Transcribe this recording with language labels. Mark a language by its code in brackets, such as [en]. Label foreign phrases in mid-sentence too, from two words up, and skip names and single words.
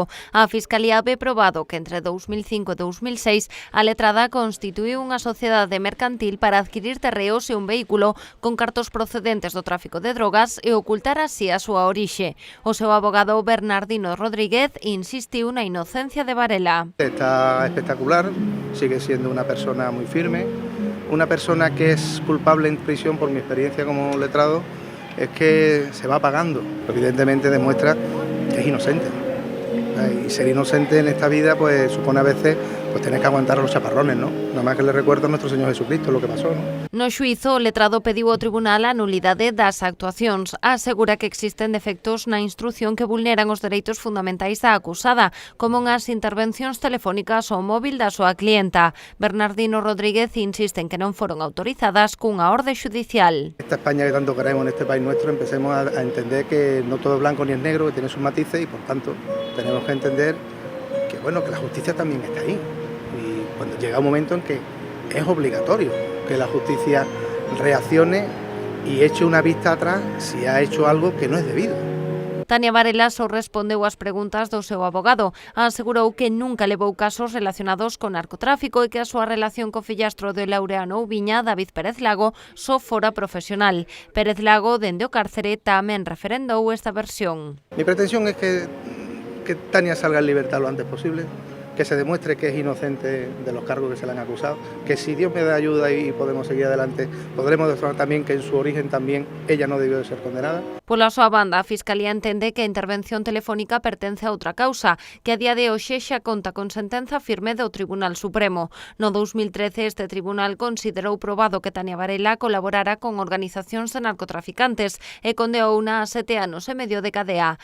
[gl] A Fiscalía ve probado que entre 2005 e 2006 a letrada constituíu unha sociedade mercantil para adquirir terreos e un vehículo con cartos procedentes do tráfico de drogas e ocultar así a súa orixe. O seu abogado Bernardino Rodríguez insistiu na inocencia de Varela. [es] Está espectacular, sigue siendo una persona muy firme. Una persona que es culpable en prisión, por mi experiencia como letrado, es que se va pagando. Evidentemente demuestra que es inocente. Y ser inocente en esta vida pues supone a veces pues tener que aguantar los chaparrones, ¿no? Nada más que le recuerdo a nuestro Señor Jesucristo lo que pasó, ¿no? [gl] No xuízo, o letrado pediu ao tribunal a nulidade das actuacións. Asegura que existen defectos na instrución que vulneran os dereitos fundamentais da acusada, como unhas intervencións telefónicas ao móvil da súa clienta. Bernardino Rodríguez insiste en que non foron autorizadas cunha orde xudicial. [es] Esta España que tanto queremos en este país nuestro, empecemos a entender que no todo es blanco ni es negro, que tiene sus matices y por tanto tenemos que entender que bueno, que la justicia también está ahí. Y cuando llega un momento en que es obligatorio que la justicia reaccione y eche una vista atrás si ha hecho algo que no es debido. [gl] Tania Varela só respondeu ás preguntas do seu abogado. Asegurou que nunca levou casos relacionados con narcotráfico e que a súa relación co fillastro de Laureano Oubiña, David Pérez Lago, só fora profesional. Pérez Lago, dende o cárcere, tamén referendou esta versión. [es] Mi pretensión es que Tania salga en libertad lo antes posible, que se demuestre que es inocente de los cargos que se le han acusado, que si Dios me da ayuda y podemos seguir adelante, podremos demostrar también que en su origen también ella no debió de ser condenada. [gl] Pola súa banda, a Fiscalía entende que a intervención telefónica pertence a outra causa, que a día de hoxe xa conta con sentenza firme do Tribunal Supremo. No 2013, este tribunal considerou probado que Tania Varela colaborara con organizacións de narcotraficantes e condeouna a 7 anos e medio de cadea.